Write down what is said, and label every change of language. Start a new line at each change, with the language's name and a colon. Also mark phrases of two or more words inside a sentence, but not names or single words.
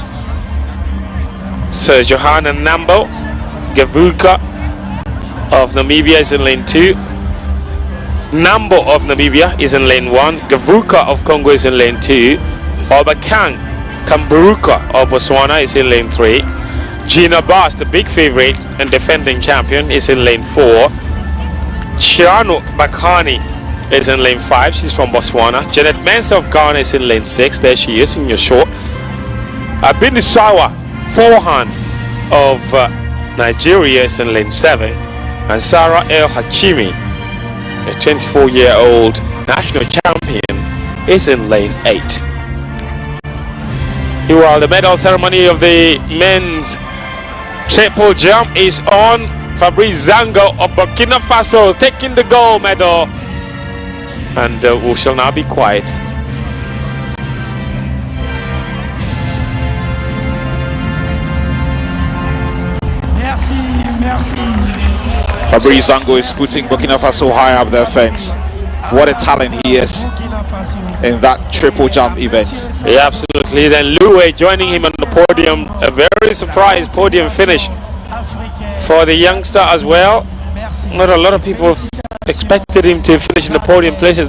English: So Johanna Nambo Gavuka of Namibia is in lane 2. Nambo of Namibia is in lane 1. Gavuka of Congo is in lane 2. Obakang Kamburuka of Botswana is in lane 3. Gina Bass, the big favorite and defending champion, is in lane 4. Chiano Bakani is in lane 5. She's from Botswana. Janet Mensah of Ghana is in lane 6. There she is in your short. Abinu Sawa, forehand of Nigeria, is in lane 7. And Sarah El Hachimi, a 24-year-old national champion, is in lane 8. While the medal ceremony of the men's triple jump is on, Fabrice Zango of Burkina Faso taking the gold medal. And we shall now be quiet.
French: Merci, merci.
English: Fabrice Zango is putting Burkina Faso high up their fence. What a talent he is in that triple jump event. Yeah, absolutely. And Loué joining him on the podium. A very surprise podium finish for the youngster as well. Not a lot of people expected him to finish in the podium places.